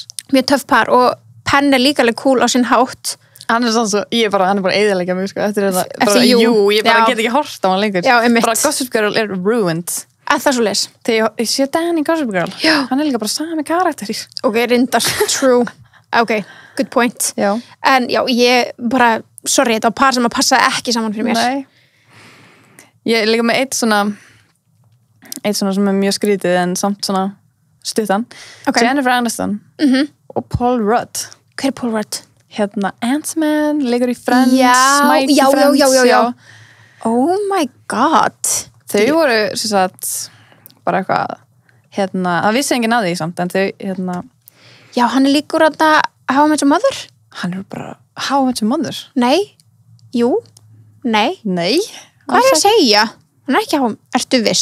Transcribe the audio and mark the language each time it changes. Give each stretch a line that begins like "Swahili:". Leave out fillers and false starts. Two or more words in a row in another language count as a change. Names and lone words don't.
Icelandic: Mjög töff par og Penn er líka alveg cool á sinn hátt. Hann er svona svo, hann er bara eyðileggja mig, sko, eftir ég bara get ekki hort á hann lengur. Já, einmitt. Bara Gossip Girl er ruined. Að það svo leys. Þegar ég sé Dan í Gossip Girl, hann er líka bara sami karakter. Ok, rindar,
English: true. Ok, good point.
Icelandic: Já. En já, ég bara, sorry, þetta var par sem að passa ekki saman fyrir mér. Nei. Ég er líka með eitt svona sem er mjög skrítið en samt svona stuttan. Okay. Jennifer Aniston og Paul Rudd. Hver er Paul Rudd? Ant-Man, leikur í Friends, Mike í Friends. Já.
English: Oh my god.
Icelandic: Þau voru, sem sagt, bara eitthvað, það vissi enginn að því samt, en þau, Já, hann er líkur að How I Met Your Mother. Hann er bara, How I Met Your Mother? Nei. Jú. Nei. Nei. Hvað er að segja? Hann er ekki ertu viss?